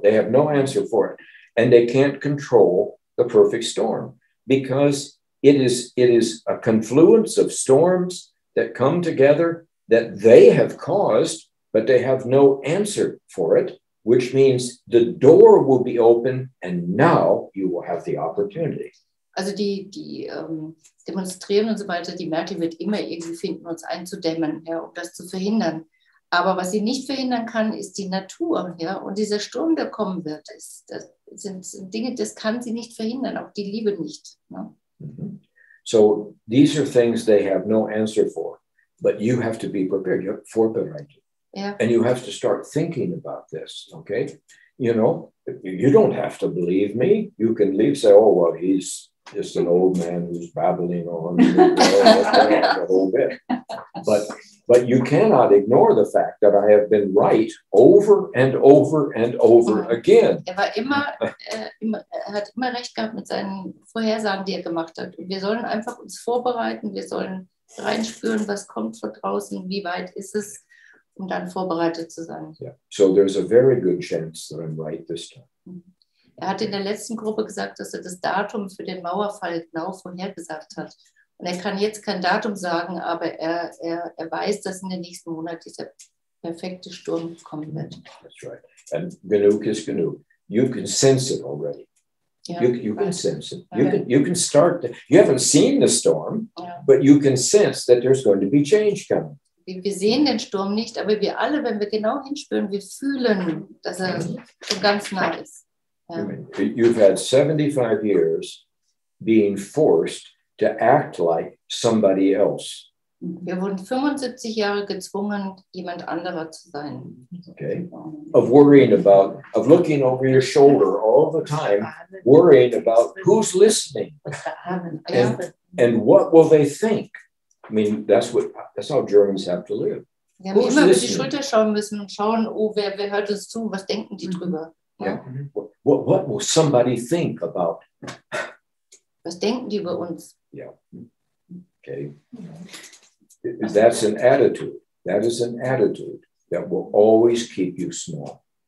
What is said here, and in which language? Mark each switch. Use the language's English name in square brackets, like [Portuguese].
[English] They have no answer for it. And they can't control the perfect storm, because it is a confluence of storms that come together that they have caused, but they have no answer for it, which means the door will be open and now you will have the opportunity. [German] Also die demonstrieren und so weiter, die Merkel wird immer irgendwie finden, uns einzudämmen, ja, um das zu verhindern. Aber was sie nicht verhindern kann, ist die Natur. Ja? Und dieser Sturm, der kommen wird, das sind Dinge, das kann sie nicht verhindern, auch die Liebe nicht. Ne? [English] So these are things they have no answer for, but you have to be prepared. You have to [German] vorbereitet. [English] Yeah. And you have to start thinking about this, okay? You know, you don't have to believe me. You can leave, say, oh, well, he's just an old man who's babbling on the whole bit. But you cannot ignore the fact that I have been right over and over and over again. [German] War hat immer recht gehabt mit seinen Vorhersagen, die gemacht hat. Und wir sollen einfach uns vorbereiten, wir sollen reinspüren, was kommt von draußen, wie weit ist es, um dann vorbereitet zu sein. [English] Yeah. So there's a very good chance that I'm right this time. [German] Hat in der letzten Gruppe gesagt, dass das Datum für den Mauerfall genau vorhergesagt hat. Und kann jetzt kein Datum sagen, aber er weiß, dass in den nächsten Monaten dieser perfekte Sturm kommen wird. [English] That's right. And [German] genug is genug. [English] You can sense it already. Yeah. You can sense it. You can start. You haven't seen the storm, but you can sense that there's going to be change coming. [German] Wir sehen den Sturm nicht, aber wir alle, wenn wir genau hinspüren, wir fühlen, dass er schon ganz nah ist. Ja. [English] You've had 75 years being forced to act like somebody else. [German] Wir wurden 75 Jahre gezwungen, jemand anderer zu sein. [English] Okay. Of worrying about, of looking over your shoulder all the time, worrying about who's listening and what will they think. I mean, that's how Germans have to live. [German] Wir haben immer über die Schulter schauen müssen und schauen, oh, wer hört uns zu, was denken die drüber? [English] Yeah. What will somebody think about? [German] Was denken die über uns? [English] Yeah. Okay. That's an attitude. That is an attitude that will always keep you small.